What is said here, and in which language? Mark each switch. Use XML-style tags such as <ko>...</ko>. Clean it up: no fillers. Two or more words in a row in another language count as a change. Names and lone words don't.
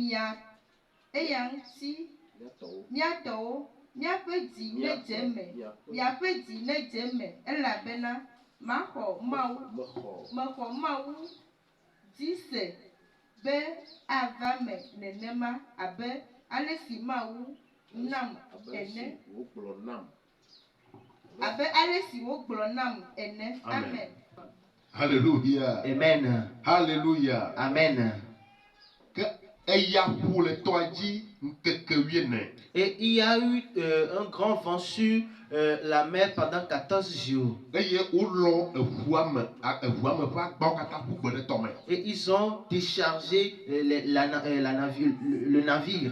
<ee>miatɔwo miaƒe dzi ne dze me miaƒe dzi ne dze me elabena mexɔ Mawu dzi se be ava me nenema abe ale si Mawu nam ene abe ale si wogblɔ nam ene.</ee> <fr>Amen. Alléluia. Amen. Alléluia. Amen. Et il y a eu un grand vent sur la mer pendant 14 jours. Et ils ont déchargé le navire.</fr>